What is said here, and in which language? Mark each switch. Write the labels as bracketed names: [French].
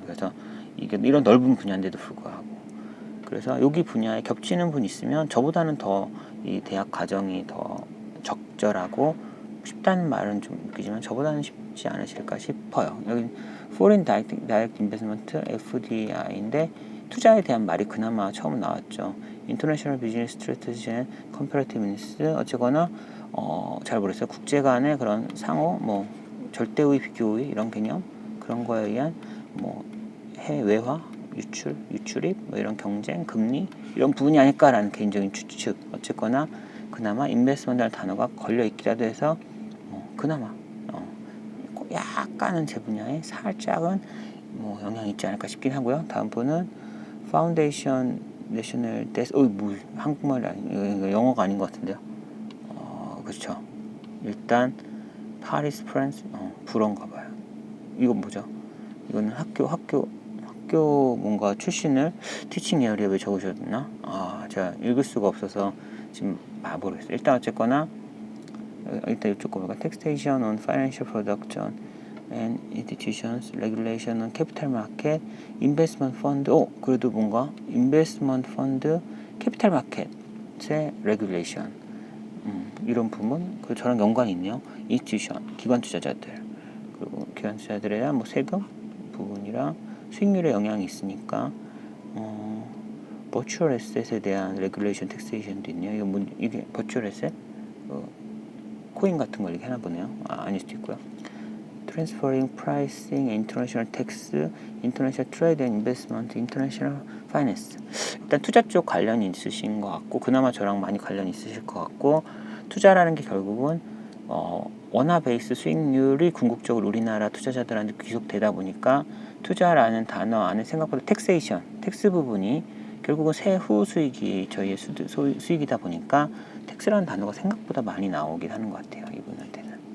[Korean] 그래서 이게 이런 넓은 분야인데도 불구하고 그래서 여기 분야에 겹치는 분 있으면 저보다는 더 이 대학 과정이 더 적절하고 쉽다는 말은 좀 웃기지만 저보다는 쉽지 않으실까 싶어요. 여기 Foreign Direct Investment FDI인데 투자에 대한 말이 그나마 처음 나왔죠. [English] International Business Strategy and Comparativeness [Korean] 어쨌거나 잘 모르겠어요. 국제 간의 그런 상호 뭐 절대의 비교의 이런 개념 그런 거에 의한 뭐 해외화 유출입 뭐 이런 경쟁 금리 이런 부분이 아닐까라는 개인적인 추측. 어쨌거나 그나마 인베스트먼트라는 단어가 걸려 있기라도 해서 그나마 약간은 제 분야에 살짝은 뭐 영향이 있지 않을까 싶긴 하고요. 다음 분은 파운데이션 내셔널 데스 뭐 한국말이 아니 영어가 아닌 것 같은데요. 그렇죠. 일단 파리스 프랑스 불어인가 봐요. 이건 뭐죠? 이거는 학교 뭔가 출신을 티칭 에어리에 왜 적으셨나? 제가 읽을 수가 없어서 지금 모르겠어요. 일단 어쨌거나 일단 이쪽 거 볼까? Taxation on Financial Production and Institutions, Regulation on Capital Market, Investment Fund. 그래도 뭔가 [English] Investment Fund, Capital Market의 Regulation. [Korean] 이런 부분 그 저랑 연관이 있네요. Institution, 기관 투자자들. 그리고 기관 투자자들에 대한 뭐 세금 부분이랑 수익률에 영향이 있으니까 버추얼 에셋에 대한 레귤레이션 텍세이션도 있네요. 이게 버추얼 에셋? 코인 같은 걸 얘기하나 보네요. 아닐 수도 있고요. [English] Transferring Pricing, International Tax, International Trade and Investment, International Finance. [Korean] 일단 투자 쪽 관련이 있으신 것 같고 그나마 저랑 많이 관련이 있으실 것 같고 투자라는 게 결국은 원화 베이스 수익률이 궁극적으로 우리나라 투자자들한테 귀속되다 보니까 투자라는 단어 안에 생각보다 텍스 부분이 결국은 세후 수익이 저희의 수익이다 보니까 텍스라는 단어가 생각보다 많이 나오긴 하는 것 같아요. 이분한테는.